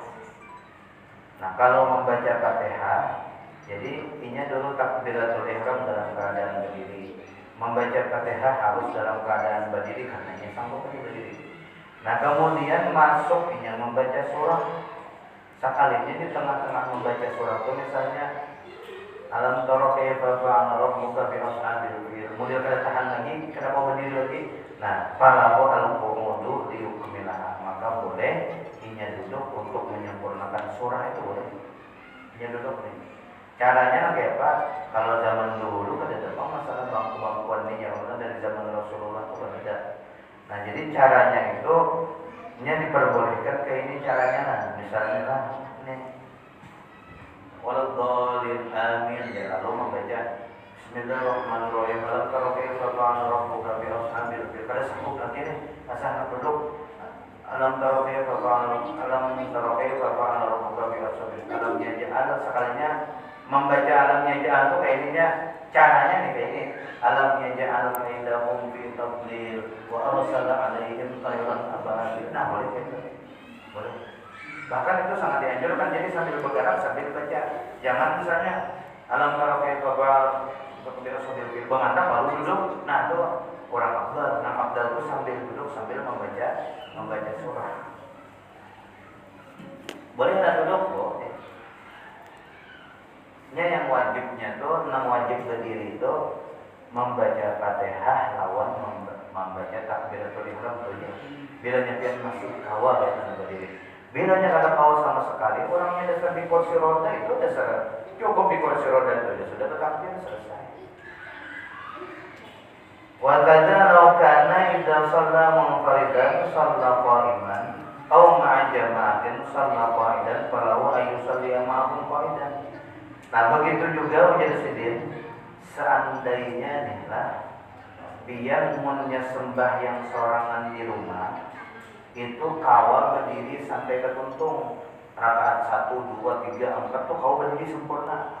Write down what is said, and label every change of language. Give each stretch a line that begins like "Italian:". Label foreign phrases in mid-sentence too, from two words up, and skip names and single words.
Banjar: Nah, kalau membaca Fatihah, jadi inya dulu takbiratul ihram dalam keadaan berdiri. Membaca Fatihah harus dalam keadaan berdiri karena inya sanggup berdiri. Nah, kemudian masuk inya membaca surah.
Indonesian: Sekalinya di tengah-tengah membaca surah itu misalnya
Arabic: ألم تر كيف فعل ربك بأصحاب الفيل.
Banjar: Kemudian kada tahan lagi, kada mau berdiri lagi. Nah,
Arabic: فله القعود ليكملها.
Banjar: Maka boleh inya duduk untuk menyempurnakan surah itu boleh. Inya duduk nih. Caranya kayak apa? Kalau zaman dulu kada ada masalah bangku-bangkuan ini yang dari zaman Rasulullah itu kan ada. Nah, jadi caranya itu inya diperbolehkan kayak ini caranya lah.
Indonesian: Misalnya lah ini
Arabic: ولا الضالين آمين
Indonesian: ya, lalu membaca Bismillahirrahmanirrahim.
Arabic: ألم تر كيف فعل ربك بأصحاب الفيل.
Banjar: Kada sanggup nanti nih, asal duduk.
Arabic: ألم تر كيف فعل ربك بأصحاب الفيل. ألم يجعل,
Banjar: sekalinya membaca
Arabic: ألم يجعل
Banjar: itu kayak ininya caranya nih kayak ini.
Arabic: ألم يجعل كيدهم في تضليل وأرسل عليهم طيرا أبابيل.
Indonesian: Nah, boleh kayak gitu. Boleh. Bahkan itu sangat dianjurkan, jadi sambil bergerak sambil baca. Jangan misalnya
Arabic: ألم تر كيف فعل
Indonesian: mengantar baru duduk. Nah, itu kurang afdal. Nah, afdal itu sambil duduk sambil membaca surah. Boleh nggak duduk? Boleh.
Banjar: Ini yang wajibnya tuh, enam wajib berdiri itu membaca Fatihah lawan membaca takbiratul ihram tuh ya. Bila nyepian masih kawal ya berdiri. Bila kada kawal sama sekali, orangnya dasar di kursi roda itu dasar cukup di kursi roda itu sudah takbir selesai.
Arabic: وكذا لو كان إذا صلى منفردا صلى قائما أو مع جماعة صلى قاعدا فله أن يصلي معهم قاعدا.
Banjar: Nah, begitu juga ujar sidin, seandainya nih lah biar munnya sembahyang sorangan di rumah itu kawal berdiri sampai ketuntung rakaat 1, 2, 3, 4 tuh kau berdiri sempurna.